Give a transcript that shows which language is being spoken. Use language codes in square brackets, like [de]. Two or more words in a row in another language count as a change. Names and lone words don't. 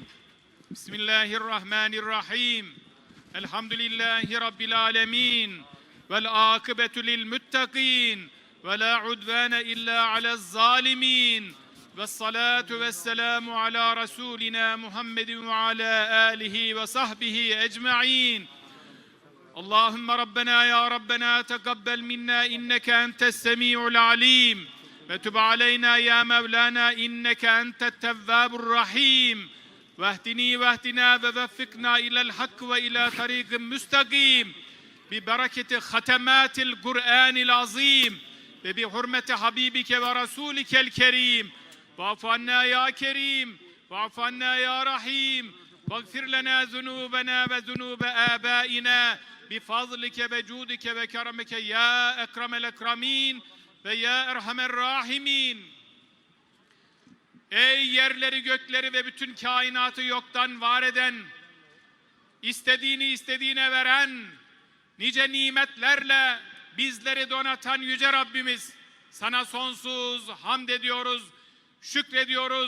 [ar] بسم الله الرحمن الرحيم. الحمد لله رب العالمين. والعاقبة للمتقين. ولا عدوان إلا على الظالمين. والصلاة والسلام على رسولنا محمد وعلى آله وصحبه أجمعين. اللهم ربنا يا ربنا تقبل منا إنك أنت السميع العليم وتب علينا يا مولانا إنك أنت التواب الرحيم واهدني واهدنا ووفقنا إلى الحق وإلى طريق مستقيم ببركة ختمات القرآن العظيم وبحرمة حبيبك ورسولك الكريم واعف عنا يا كريم واعف عنا يا رحيم واغفر لنا ذنوبنا وذنوب آبائنا بفضلك وجودك وكرمك يا أكرم الأكرمين ويا أرحم الراحمين. [tr] Ey yerleri, gökleri ve bütün kainatı yoktan var eden, istediğini istediğine veren, nice nimetlerle bizleri donatan yüce Rabbimiz, sana sonsuz hamd ediyoruz, şükrediyoruz.